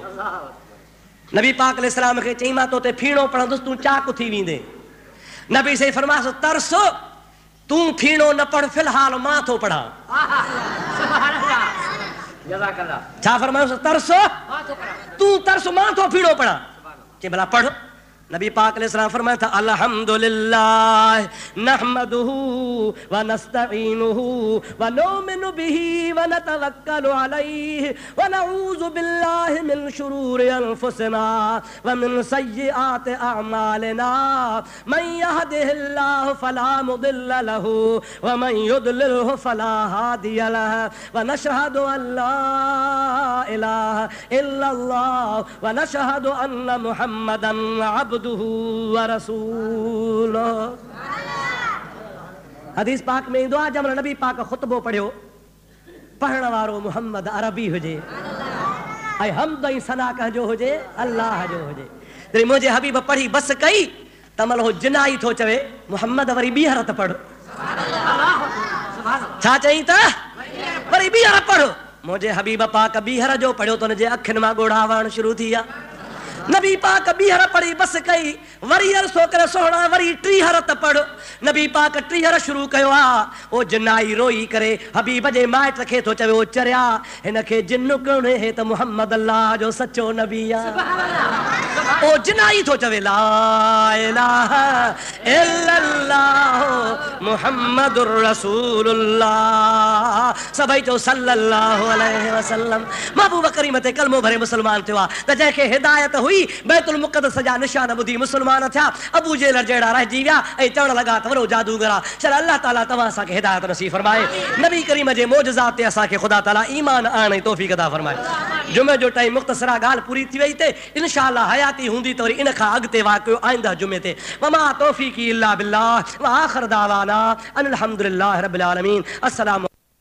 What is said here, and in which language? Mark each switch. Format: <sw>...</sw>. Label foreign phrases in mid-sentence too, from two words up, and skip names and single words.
<sd>नबी पाक अलैहिस्सलाम खे चई मां तो ते फीणो पढ़ंदुसि तूं चाक थी वेंदे। नबी सही फरमायोसि तरस तूं फीणो न पढ़ फिलहाल मां थो पढ़ां। छा फरमायोसि तरस तूं तरस मां थो फीणो पढ़ां। चई भला पढ़। नबी पाक अलैहिस्सलाम फरमाया था</sd> <ar>الحمد لله نحمده ونستعينه ونؤمن به ونتوكل عليه ونعوذ بالله من شرور أنفسنا ومن سيئات أعمالنا من يهده الله فلا مضل له ومن يضلله فلا هادي له ونشهد أن لا إله إلا الله ونشهد أن محمدا</ar> <sd>हदीस पाक में इंदो आहे जब नबी पाक खुतबो पढ़ियो पढ़ण वारो मुहम्मद अरबी हुजे ऐं हमद ऐं सना कंहिंजो हुजे अल्लाह जो हुजे। तरी मुंहिंजे हबीब पढ़ी बस कई त महिल हो जिनाई थो चवे मुहम्मद वरी ॿीहर त पढ़। छा चई त वरी ॿीहर पढ़। मुंहिंजे हबीब पाक ॿीहर जो पढ़ियो त हुनजे अखियुनि मां ॻोढ़ा वहण शुरू थी विया। नबी पाक ॿीहर पढ़ी बस कई वरी अरसो करे सोहणा वरी टीहर त पढ़। नबी पाक टीहर शुरू कयो आहे। ओ जिनाई रोई करे हबीब जे माइट खे थो चवे ओ चरिया हिन खे जिन कोन्हे हे त मुहम्मद अल्लाह जो सचो नबी आहे। ओ जिनाई थो चवे</sd> <ar>لا إله إلا الله محمد رسول الله</ar> <sd>सभई चओ</sd> <ar>صلى الله عليه وسلم.</ar> <sd>महबूब करीम ते कलमो भरे मुस्लमान थियो आहे त जंहिंखे हिदायत हुई बैतुल मुक़द्दस जा निशान ॿुधी मुस्लमान थिया। अबू जेहल जहिड़ा रहिजी विया ऐं चवण लॻा त वरो जादूगर आहे। चल अल्लाह ताला तव्हां असांखे हिदायत नसीब फरमाए। नबी करीम जे मोजज़ात ते असांखे ख़ुदा ताला ईमान आणण जी तौफ़ीक़ अता फरमाए। जुमे जो टाइम मुख़्तसरा ॻाल्हि पूरी थी वई ते इंशाअल्लाह हयाती हूंदी त वरी इन खां अॻिते वाक़ियो आईंदा जुमे ते।</sd> <ar>وما توفيقي إلا بالله وآخر دعوانا أن الحمد لله رب العالمين. अस्सलाम।</ar>